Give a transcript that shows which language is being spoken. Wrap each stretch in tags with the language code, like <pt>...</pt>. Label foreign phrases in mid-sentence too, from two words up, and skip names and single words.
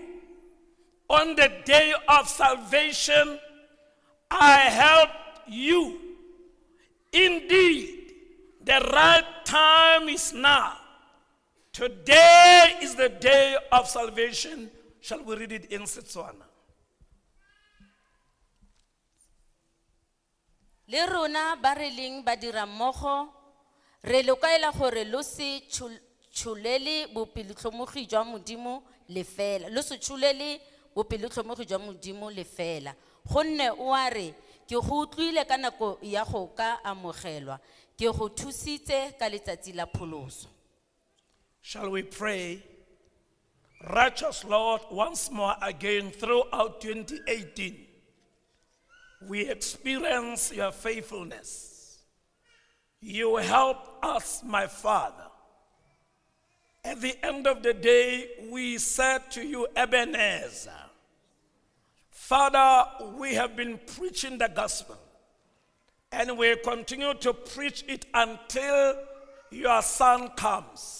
<en>On the day of salvation, I helped you. Indeed, the right time is now. Today is the day of salvation. Shall we read it in Setswana?</en> <tn>Le rona ba re leng badira mmogo re lokaela gore lo se tshulele bopelotlhomogi jwa Modimo le fela. Lo se tshulele bopelotlhomogi jwa Modimo le fela. Gonne o a re ke go utlwile ka nako ya go ka amogelwa. Ke go thusitse ka letsatsi la pholoso.</tn> <en>Shall we pray? Righteous Lord, once more again throughout 2018, we experience your faithfulness. You help us, my Father. At the end of the day, we said to you, Ebenezer, Father, we have been preaching the gospel, and we continue to preach it until your Son comes.</en>